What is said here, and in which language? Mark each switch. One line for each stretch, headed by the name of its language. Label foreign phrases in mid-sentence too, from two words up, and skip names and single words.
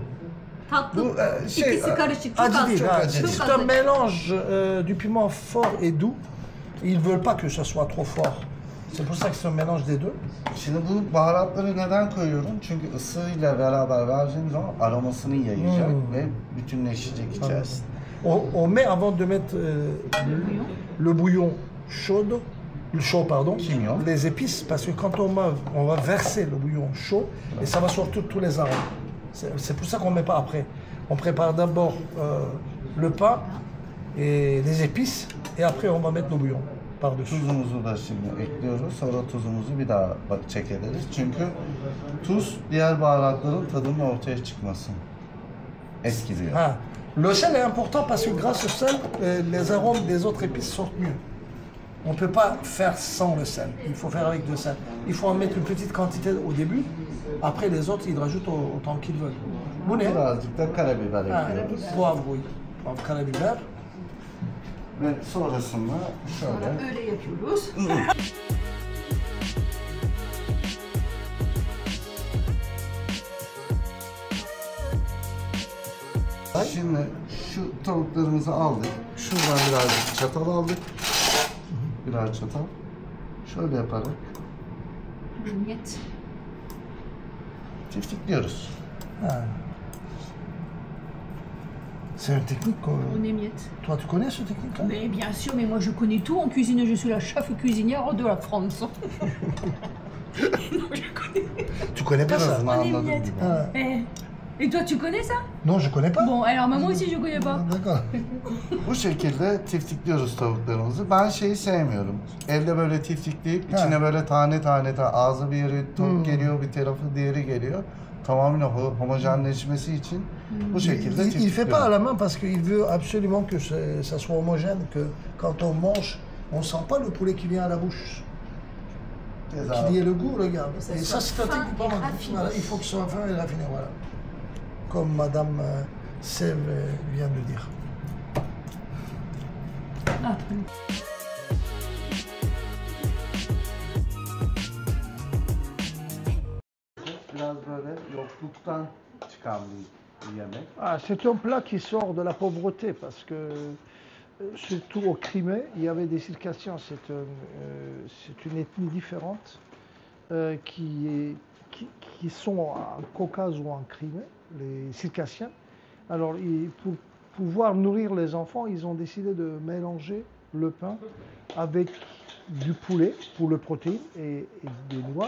Turkish: Tatlı. Bu şey, İkisi karışık. Çok Acı az. değil, ha. Çok
French: C'est
Turkish: az
French: un
Turkish: acı.
French: mélange du piment fort et doux. Ils veulent pas que ça soit trop fort. C'est pour ça que c'est un mélange des deux.
Turkish: Şimdi bu baharatları neden koyuyorum? Çünkü ısıyla beraber verdiğim zaman aromasını yayacak ve bütünleşecek içerisinde.
French: On met avant de mettre le bouillon chaud pardon,
Turkish: Kimyon.
French: les épices, parce que quand on va verser le bouillon chaud, et ça va sortir tous les arômes. C'est pour ça qu'on ne met pas après. On prépare d'abord le pain et les épices, et après on va mettre le bouillon. par-dessus.
Turkish: Tuzumuzu da şimdi ekliyoruz. Sonra tuzumuzu bir daha check ederiz. Çünkü tuz diğer baharatların tadının ortaya çıkmasını etkiliyor.
French: Ah. Le sel est important parce que grâce au sel, les arômes des autres épices sortent mieux. On ne peut pas faire sans le sel, il faut faire avec le sel. Il faut en mettre une petite quantité au début, après les autres, ils rajoutent autant qu'ils veulent.
Turkish: Bu ne? Birazcık da karabiber Ha, ekliyoruz.
French: poivre, oui. Poivre,
Turkish: karabiber. Ve sonrasında şöyle. Öyle yapıyoruz. Şimdi şu tavuklarımızı aldık. Şuradan birazcık çatal aldık. Biraz çatal. Şöyle yaparak Niet. tiftikliyoruz.
French: Ah. C'est une technique quoi. On est miettes. Toi, tu connais cette technique-là? Mais bien sûr, mais moi je connais tout en cuisine, je suis la chef cuisinière de la France. Non, je connais. Tu connais pas
Turkish: En
French: ça?
Turkish: azından
French: On est
Turkish: anladığım
French: miettes.
Turkish: gibi.
French: Ah. Et toi, tu connais ça? Non, je connais pas. Bon, alors moi aussi je connais pas. D'accord.
Turkish: Bu şekilde tiftikliyoruz tavuklarımızı. Ben şeyi sevmiyorum. Evde böyle tiftikleyip Ha. içine böyle tane tane ağzı bir yeri tavuk geliyor, bir tarafı diğeri geliyor. Tamamen homojenleşmesi için bu şekilde
French: Il fait pas à
Turkish: tiftikliyoruz.
French: la main parce qu'il veut absolument que ça soit homogène, que quand on mange, on sent pas le poulet qui vient à la bouche. Qu'il y ait le goût, regarde. Et ça, c'est un fin technique pas et mal. raffiné. Voilà, il faut que ce soit fin et raffiné, voilà. Comme Madame Sève vient de dire. Ah,
Turkish: Biraz böyle yokluktan çıkan bir yemek.
French: Ah, c'est un plat qui sort de la pauvreté parce que, surtout au Crimée, il y avait des circassiens. C'est une ethnie différente qui sont en Caucase ou en Crimée, les circassiens. Alors, pour pouvoir nourrir les enfants, ils ont décidé de mélanger le pain avec du poulet pour le protéine et des noix.